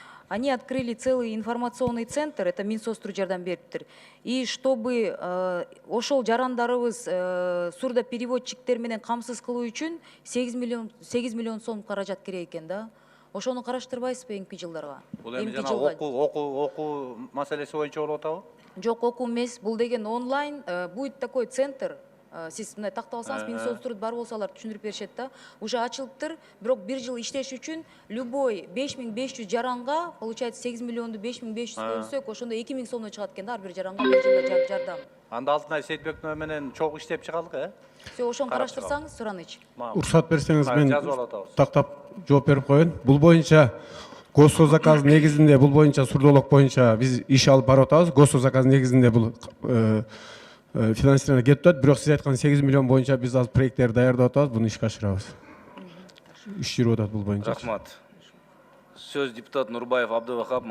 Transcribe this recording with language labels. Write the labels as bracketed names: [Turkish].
[Russian] Они открыли целый информационный центр, это [Kyrgyz] Минсостру жардам бериптир. [Russian] И чтобы [Kyrgyz] ошол жарандарыбыз сурдопереводчиктер менен камсыз кылуу үчүн 8 миллион сом каражат керек экен да. Ошону караштырбайсызбы эңки жылдарга? Бул эми Эмки жана жылга? окуу маселеси боюнча болуп атабы? Жок, окуу эмес. Бул деген онлайн. [Russian] Будет такой центр. [Kyrgyz] Сиз мындай тактап алсаңыз, Минсоцтурда бар болсо алар түшүндүрүп беришет да. [Russian] Уже [Kyrgyz] ачылыптыр. Бирок 1 жыл иштеш үчүн [Russian] любой [Kyrgyz] 5500 жаранга, [Russian] получается [Kyrgyz] 8 миллионду 5500 бөлсөк, ошондо 2000 сомдон чыгат экен да ар бир жаранга 1 жылда жардам. Анда Алтынай Сейитбековна менен чогуу иштеп чыгалык, [Russian] Все, [Kyrgyz] ошону караштырсаңыз, Сураныч. Уруксат берсеңиз мен жазып алатабыз. тактап жооп берип коеюн. Бул боюнча госсозаказ негизинде, бул боюнча сурдолук боюнча биз иш алып барып атабыз. Госсозаказ негизинде бул финансирование кетип атат. Бирок сиз айткан 8 миллион боюнча биз азыр проекттерди даярдап атабыз. Буну ишке ашырабыз. Иш жүрүп атат бул боюнча. Рахмат. Сөз депутат Нурбаев Абдывахап